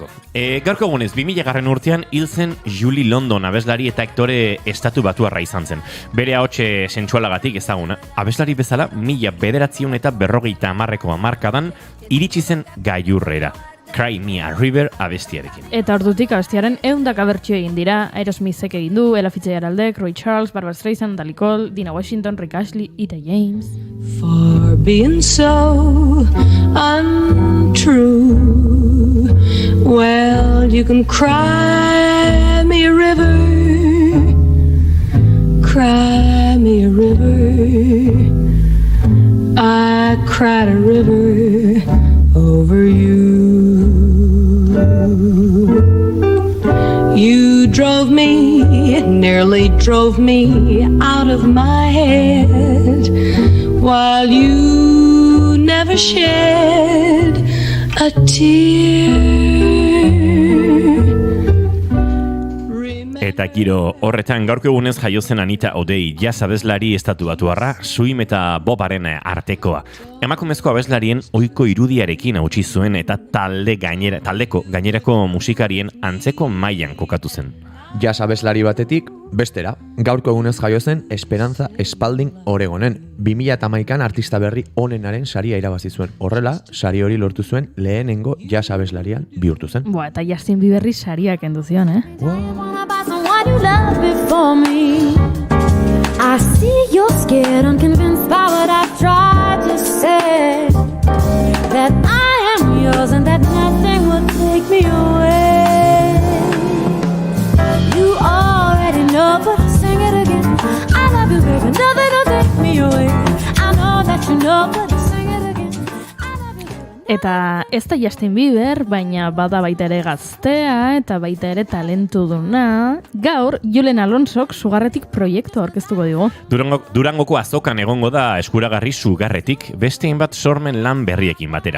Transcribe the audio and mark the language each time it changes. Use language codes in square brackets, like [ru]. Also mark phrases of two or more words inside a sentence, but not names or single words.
[eu] Gaurko egunez, 2000 urtean hil zen Julie London abeslari eta aktore estatu batuarra izan zen. Bere ahotse sentsualagatik ezaguna. Abeslari bezala, 1950 hamarkadan iritsi zen gailurrera. Cry Me a River abestiarekin. Eta ordutik abestiaren 100 bertsio egin dira. Aerosmithek egin du, Ella Fitzgeraldek, Ray Charles, Barbra Streisand, Dali Cole, Dina Washington, Rick Astley, Etta James. [en] For being so untrue, well, you can cry me a river, cry me a river. I cried a river over you. You drove me, nearly drove me out of my head, while you never shed a tear. [eu] Eta giro horretan gaurko egunez jaio zen Anita O'Day, jazz abeslari estatu batuarra, Suim eta Bobaren artekoa. Emakumezko abeslarien ohiko irudiarekin hautsi zuen eta taldeko gainerako musikarien antzeko mailan kokatu zen. Jazz abeslari batetik, bestera, gaurko egunez jaio zen Esperanza Spalding Oregonen. 2011an artista berri onenaren saria irabazi zuen. Horrela, sari hori lortu zuen lehenengo jazz abeslarian bihurtu zen. Eta Justin Bieberri sariak kendu zion, [en] You love before me. I see you're scared, unconvinced by what I've tried to say. That I am yours and that nothing will take me away. You already know, but I'll sing it again. I love you, baby, nothing will take me away. I know that you know, but I'll sing it again. [eu] Eta ez da Justin Bieber, baina bada baita ere gaztea eta baita ere talentuduna. Gaur, Julen Alonsok sugarretik proiektu aurkeztuko digu. Durangoko azokan egongo da eskuragarri sugarretik, beste hainbat sormen lan berriekin batera.